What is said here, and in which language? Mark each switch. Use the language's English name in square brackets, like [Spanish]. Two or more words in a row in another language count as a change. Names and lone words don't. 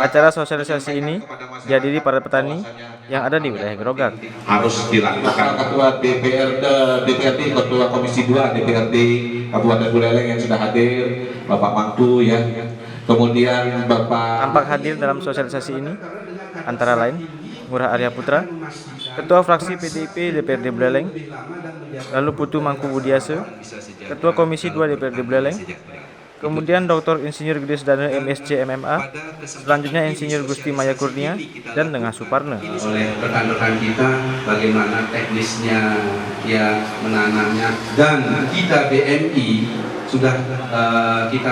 [Indonesian] Acara sosialisasi ini dihadiri para petani yang ada di wilayah Grogak. Harus dilakukan Ketua DPRD, Ketua Komisi 2 DPRD Kabupaten Buleleng yang sudah hadir, Bapak Mangku ya. Kemudian Bapak Tampak hadir dalam sosialisasi ini antara lain Ngurah Arya Putra, Ketua Fraksi PDIP DPRD Buleleng, lalu Putu Mangku Budiase, Ketua Komisi 2 DPRD Buleleng, kemudian Dr. Insinyur Gede Sedana MSc MMA, selanjutnya Insinyur Gusti Maya Kurnia, dan Lengah Suparne. Oleh rekan-rekan kita bagaimana teknisnya ya menanamnya, dan kita BMI sudah kita